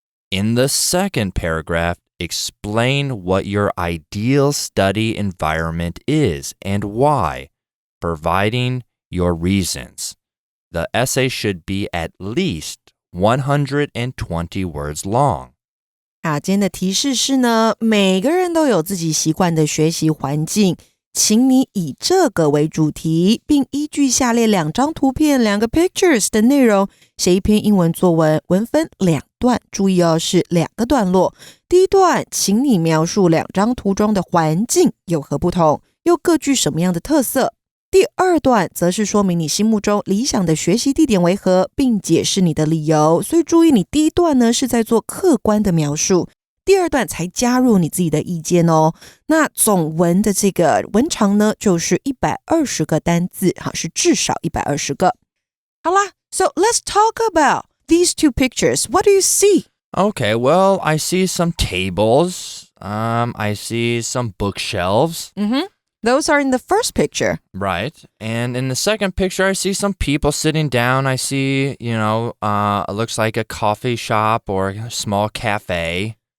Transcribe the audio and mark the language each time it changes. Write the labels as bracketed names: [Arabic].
[English] In the second paragraph, explain what your ideal study environment is and why, providing your reasons. The essay should be at least 120 words long. [Chinese] 今天的提示是呢，每个人都有自己习惯的学习环境，请你以这个为主题，并依据下列2张图片、2个 pictures 的内容，写一篇英文作文，文分2段，注意哦，是2个段落。第一段，请你描述2张图中的环境有何不同，又各具什么样的特色。第二段则是说明你心目中理想的学习地点为何，并解释你的理由。所以注意，你第一段呢是在做客观的描述，第二段才加入你自己的意见哦。那总文的这个文长呢，就是120个单字，是至少120个。好啦 [English] ，So let's talk about these 2 pictures. What do you see? Okay, well, I see some tables. I see some bookshelves. Those are in the first picture. Right. And in the second picture, I see some people sitting down. I see, it looks like a coffee shop or a small cafe.